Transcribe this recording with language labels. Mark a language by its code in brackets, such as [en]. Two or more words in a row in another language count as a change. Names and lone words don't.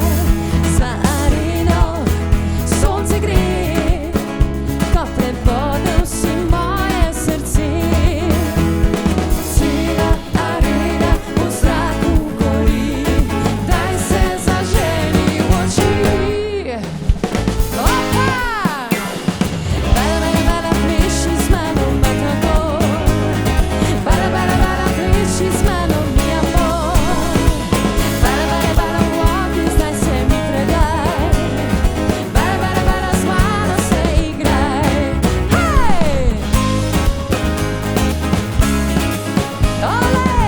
[sl] Za areno sonce gre, ko prebodel si moje srce. Cela arena v zraku gori, daj se zaželi v oči. Opa! Bala, bala, bala, pleši z mano matador. Bala, bala, bala, pleši z mano [es] mi amor. [sl] Bala, bala, bala, v ognju zdaj se mi predaj. Bala, bala, bala, z mano se igraj. Hej! Ole!